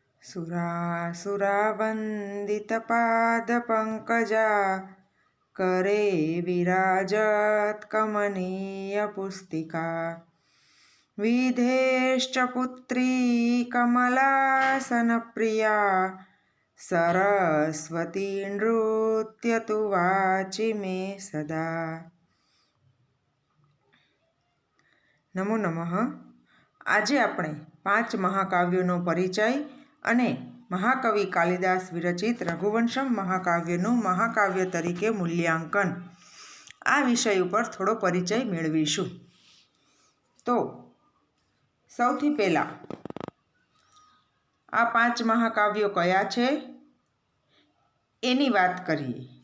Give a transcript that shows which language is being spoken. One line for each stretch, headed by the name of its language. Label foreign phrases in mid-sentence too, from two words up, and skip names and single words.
Sanskrit: सुरासुरावन्दितपादपङ्कजा करे विराजत् कमनीयपुस्तिका विधेश्च पुत्री कमलासनप्रिया सरस्वती नृत्यतु वाचि मे सदा। नमो नमः।
Gujarati: આજે આપણે 5 મહાકાવ્યોનો પરિચય અને મહાકવિ કાલિદાસ વિરચિત રઘુવંશમ મહાકાવ્યનું મહાકાવ્ય તરીકે મૂલ્યાંકન આ વિષય ઉપર થોડો પરિચય મેળવીશું। તો સૌથી પહેલા આ 5 મહાકાવ્યો કયા છે એની વાત કરીએ।